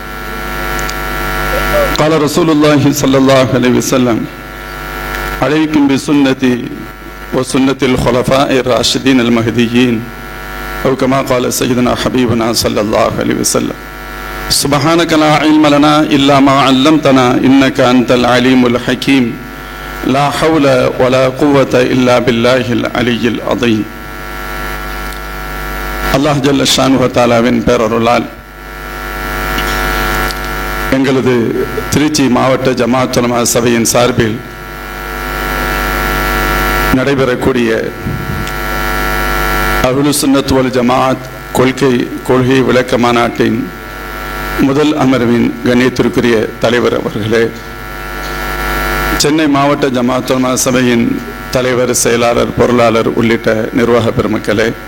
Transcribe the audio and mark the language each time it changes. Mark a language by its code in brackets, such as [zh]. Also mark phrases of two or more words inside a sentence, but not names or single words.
[ar] قال رسول الله صلى الله عليه وسلم عليكم بسنتي وسنة الخلفاء الراشدين المهديين. أو كما قال سيدنا حبيبنا صلى الله عليه وسلم. سبحانك لا علم لنا إلا ما علمتنا إنك أنت العليم الحكيم. لا حول ولا قوة إلا بالله العلي العظيم. [ta] அல்லாஹ் [ar] جل شأنه [ta] தஆலாவின் பேரருளால் எங்களது திருச்சி மாவட்ட ஜமாத்துல் உலமா சபையின் சார்பில் நடைபெறக்கூடிய அஹ்லுஸ் சுன்னத் வல் ஜமாஅத் கொள்கை விளக்க மாநாட்டின் முதல் அமர்வின் கண்ணியத்திற்குரிய தலைவர் அவர்களே, சென்னை மாவட்ட ஜமாத்துல் உலமா சபையின் தலைவர், செயலாளர், பொருளாளர் உள்ளிட்ட நிர்வாக பெருமக்களே,